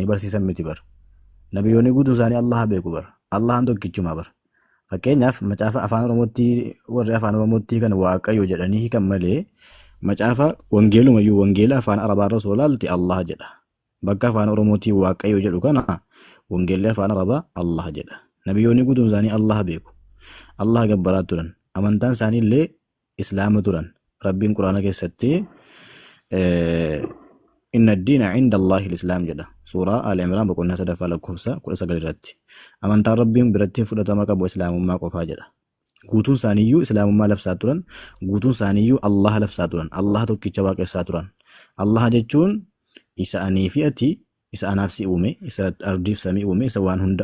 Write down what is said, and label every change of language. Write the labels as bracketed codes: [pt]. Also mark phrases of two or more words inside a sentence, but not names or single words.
[om] barsiisan miti bar nabiyyoonni guutuu isaanii Allah beeku bar Allahan tokkichuma bar fakkeenyaaf macaafa afaan Oromootti warri afaan Oromootti kan Waaqayyo jedhanii kan malee macaafa wangeelumayyuu wangeela afaan Arabaarra soolaalti Allah jedha bakka afaan Oromootti Waaqayyo jedhu kana wangeelli afaan Arabaa Allah jedha nabiyyoonni guutuu isaanii Allah beeku Allah gabbaraa turan amantaan isaanii illee islaama turan rabbiin quraana keessatti [ar] إن الدين عند الله الإسلام [om] jedha suuraa Al Imraan boqonnaa 3 lakkoofsa 19 irratti amantaan rabbiin biratti fudhatama qabu islaamummaa qofaa jedha guutuun isaaniiyyuu islaamummaa labsaa turan guutuun isaaniiyyuu Allah labsaa turan Allah tokkicha waaqessaa turan Allah jechuun isa anii fi ati isa anaaf si uume isa ardiif samii uume isa waan hunda